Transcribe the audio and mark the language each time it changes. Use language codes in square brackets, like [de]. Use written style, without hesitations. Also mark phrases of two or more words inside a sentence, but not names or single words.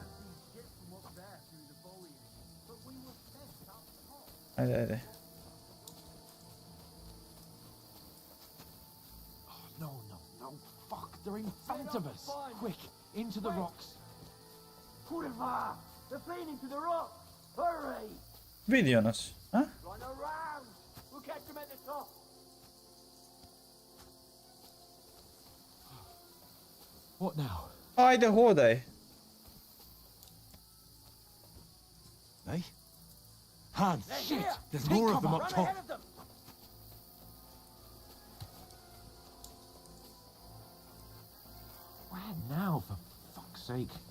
[en] But we were sent up top. [hr] Ajde, ajde. [en] Oh, no. Fuck, they're in front of us. Quick, into the rocks. Pulvar! They're fleeing to the rock! Hurry! [hr] Vidio nas. A? [en] Run around! We'll catch them at the top! What now? [hr] Ajde, hodaj. [en] Hey? Hans, They're shit! here. There's Take more of cover. them up Run top. ahead of them! Where now, for fuck's sake?